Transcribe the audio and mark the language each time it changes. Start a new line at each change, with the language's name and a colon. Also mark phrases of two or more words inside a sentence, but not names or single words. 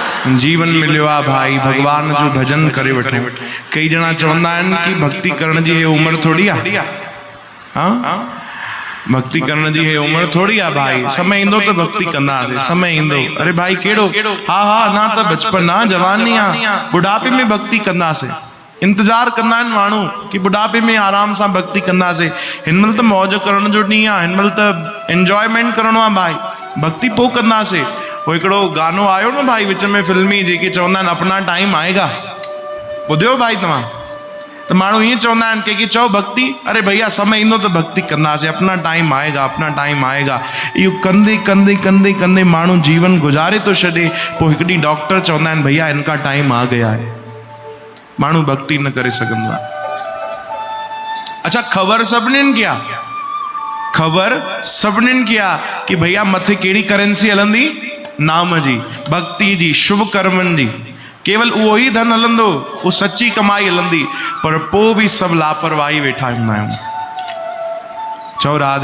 Sindhi: जीवन मिलियो आ भाई भगवान जो भजन करे वठो। कई जना चवंदा आहिनि कि भक्ति करण जी उम्र थोड़ी आहे। हाँ, भक्ति करण जी उम्र थोड़ी आ भाई, समय इंदो तो भक्ति कंदासीं, समय इंदो। अरे भाई केड़ो, हाँ हाँ ना तो बचपन आ जवानी आ, बुढ़ापे में भक्ति कंदासीं। इंतजार कंदा आहिनि माण्हू कि बुढ़ापे में आराम सां भक्ति कंदासीं। हिनमहिल त मौज करण जो ॾींहुं आहे, हिनमहिल त एंजॉयमेंट करणो आहे भाई, भक्ति पोइ कंदासीं। वो हिकिड़ो गानो आयो न भाई विच में फिल्मी, जेके चवंदा आहिनि
Hindi: अपना टाइम आएगा,
Sindhi: ॿुधियो भाई तव्हां? तो माण्हू ईअं चवंदा आहिनि कि चओ भक्ति, अरे भैया समय ईंदो तो भक्ति कंदासीं,
Hindi: अपना टाइम आएगा, अपना टाइम आएगा।
Sindhi: इहो कंदे कंदे कंदे कंदे माण्हू जीवन गुजारे तो छॾे। पोइ हिकु ॾींहुं डॉक्टर चवंदा आहिनि
Hindi: भैया इनका टाइम आ गया है,
Sindhi: माण्हू भक्ति न करे सघंदो आहे। अच्छा, ख़बर सभिनीनि खे आहे, ख़बर सभिनीनि खे आहे कि भैया मथे कहिड़ी करेंसी हलंदी? नाम जी, भक्ति जी, शुभ कर्मनि जी। केवल उहो ई धन हलंदो, वो सच्ची कमाई हलंदी। पर पोइ बि सभु लापरवाही वेठा हूंदा आहियूं। चओ राधे